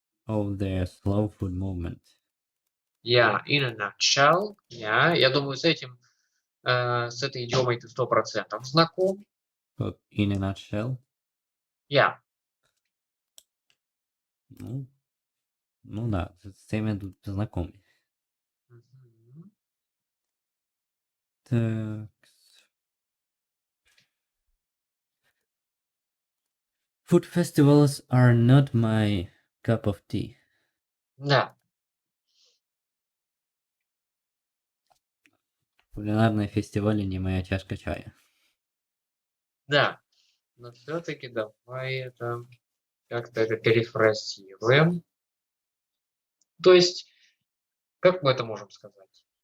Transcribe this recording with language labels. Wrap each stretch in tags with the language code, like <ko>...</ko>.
<en>of their slow food movement. Yeah, in a nutshell. Yeah.</en> <ru>Я думаю, с этой идиомой ты 100% знаком.</ru> <en>Вот in a nutshell. Yeah.</en> <ru>Ну да, с тем я тут знакомый. Мгм. Так.</ru> <en>Food festivals are not my cup of tea.</en> <ru>Да. Кулинарные фестивали не моя чашка чая. Да. Но все-таки давай это как-то это перефразируем. То есть, как мы это можем сказать?</ru>